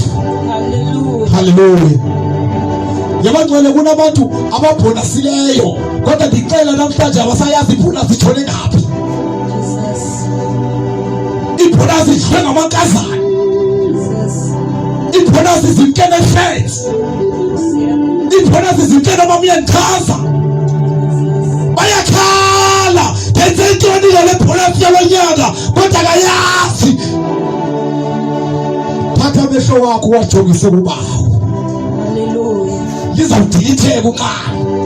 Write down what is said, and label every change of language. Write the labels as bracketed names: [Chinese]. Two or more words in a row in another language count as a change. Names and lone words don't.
[Xhosa] Hallelujah. Yabangcwele kunabantu ababhonasileyo kodwa ndicela namhlanje abasayazi ibhonasi ithole ngaphi. Ibhonasi idliwe ngamankazana. Ibhonasi zimkene fence. Ibhonasi zimkene amamyenkaza. Bayakhala denze ntoni le bhonasi yalonyaka kodwa akayazi. Thatha amehlo wakho uwajokise kubawo. Lizawudilitheka ukani.